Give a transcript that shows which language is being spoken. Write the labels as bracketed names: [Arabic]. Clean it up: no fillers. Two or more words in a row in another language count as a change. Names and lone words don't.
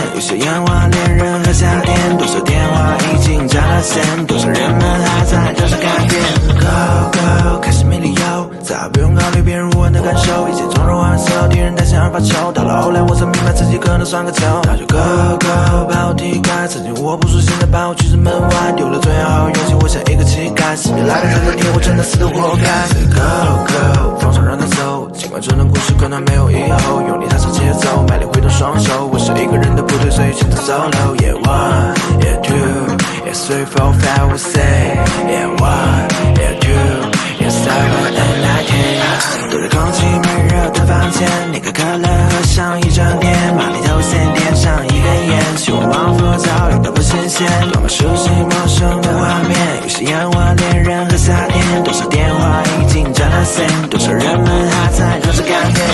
[Chinese] 些烟花恋人和夏天，多少电话已经占了线，多少人们还在等着改变。 [English] Go go， [Chinese] 开始没理由，再不用考虑别人无问的感受，一切从容玩色，敌人担心而发愁。到了后来，我才明白自己可能算个球。那就 [English] Go go， [Chinese] 把我踢开，曾经我不说，现在把我拒之门外，丢了最好勇气，我像一个乞丐，死别来的这个天，我真的死得活该。 [English] Say go go， [Chinese] 放手让他走，尽管这段故事可能没有以后，用力踏上节奏，卖力挥动双手，我是一个人的部队，所以选择 solo。 [English] Yeah one, yeah two, yeah three, four, five, we say. Yeah one, yeah two, yeah seven, and nine, ten。 [Chinese] 躲在空气闷热的房间，你可可乐喝上一整天，马里头先点上一根烟，希望往复早已都不新鲜，多么熟悉陌生的画面，有些烟花恋人和夏天，多少电话已经占了线，多少人们还在等着改变。